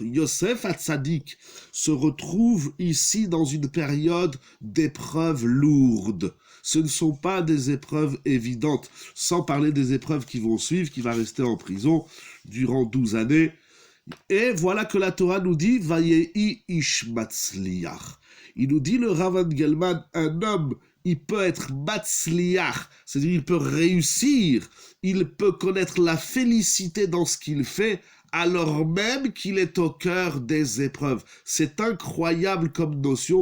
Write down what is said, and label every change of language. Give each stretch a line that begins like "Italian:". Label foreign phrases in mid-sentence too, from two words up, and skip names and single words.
French: Yosef Hatzadik se retrouve ici dans une période d'épreuves lourdes. Ce ne sont pas des épreuves évidentes, sans parler des épreuves qui vont suivre, qui va rester en prison durant 12 années. Et voilà que la Torah nous dit «
Hebrew: ויהי איש מצליח ».
French: Il nous dit le Rav Engelman, un homme, il peut être matzliach, c'est-à-dire il peut réussir, il peut connaître la félicité dans ce qu'il fait, alors même qu'il est au cœur des épreuves. C'est incroyable comme notion.